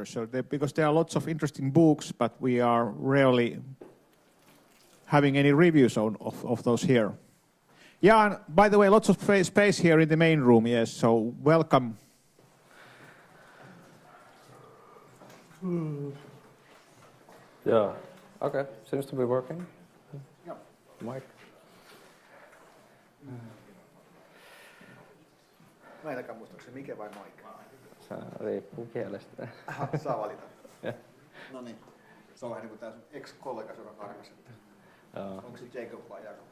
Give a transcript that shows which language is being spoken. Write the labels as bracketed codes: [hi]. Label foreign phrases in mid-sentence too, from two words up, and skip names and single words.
[en] So because there are lots of interesting books, but we are rarely having any reviews of those here. Yeah, and by the way, lots of space here in the main room, yes, so welcome. Yeah, okay, seems to be working. Yeah. Mic. [fi] Mä en muista, onko se Mike vai Mike? Se riippuu kielestä. Saa valita. [en] Yeah. [fi] No niin, se on vähän niin kuin tää sun ex-kollega sun arkas. Onko se Jacob vai Jacob?